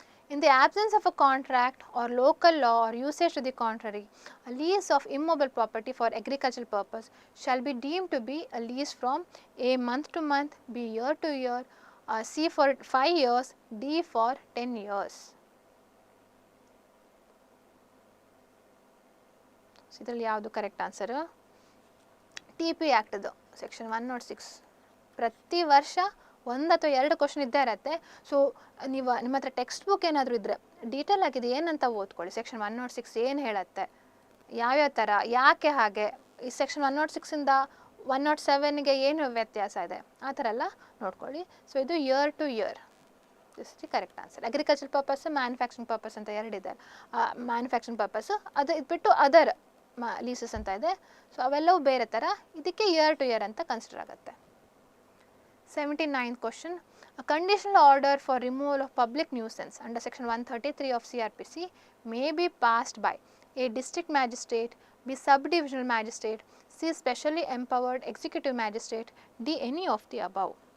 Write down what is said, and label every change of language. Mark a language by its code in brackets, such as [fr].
[en] In the absence of a contract or local law or usage to the contrary, a lease of immobile property for agricultural purpose shall be deemed to be a lease from A month to month, B year to year, C for 5 years, D for 10 years. So, [kn] ಇದರಲ್ಲಿ ಯಾವುದು correct answer? TP ಆ್ಯಕ್ಟದು section 106 ಪ್ರತಿ ವರ್ಷ 1 ಅಥವಾ 2 question ಇದ್ದೇ ಇರುತ್ತೆ. So ನೀವು ನಿಮ್ಮ ಹತ್ರ ಟೆಕ್ಸ್ಟ್ ಬುಕ್ ಏನಾದರೂ ಇದ್ದರೆ ಡೀಟೇಲ್ ಆಗಿದೆ ಏನಂತ ಓದ್ಕೊಳ್ಳಿ. ಸೆಕ್ಷನ್ 106 ಏನು ಹೇಳುತ್ತೆ, ಯಾವ್ಯಾವ ಥರ, ಯಾಕೆ ಹಾಗೆ, ಈ ಸೆಕ್ಷನ್ 106ಇಂದ 107ಗೆ ಏನು ವ್ಯತ್ಯಾಸ ಇದೆ, ಆ ಥರ ಎಲ್ಲ ನೋಡ್ಕೊಳ್ಳಿ. ಸೊ ಇದು [en] Year to year, this is the correct answer. [kn] Agriculture purpose, manufacturing purpose ಅಂತ ಎರಡಿದೆ. ಮ್ಯಾನುಫ್ಯಾಕ್ಚರಿಂಗ್ ಪರ್ಪಸ್ ಅದು ಇದ್ಬಿಟ್ಟು ಅದರ್ ಲೀಸಸ್ ಅಂತ ಇದೆ. ಸೊ ಅವೆಲ್ಲವೂ ಬೇರೆ ಥರ, ಇದಕ್ಕೆ [en] year to year [kn] ಅಂತ ಕನ್ಸಿಡರ್ ಆಗುತ್ತೆ. [en] 79th question. A conditional order for removal of public nuisance under section 133 of CRPC may be passed by A district magistrate, B subdivisional magistrate, C specially empowered executive magistrate, D any of the above.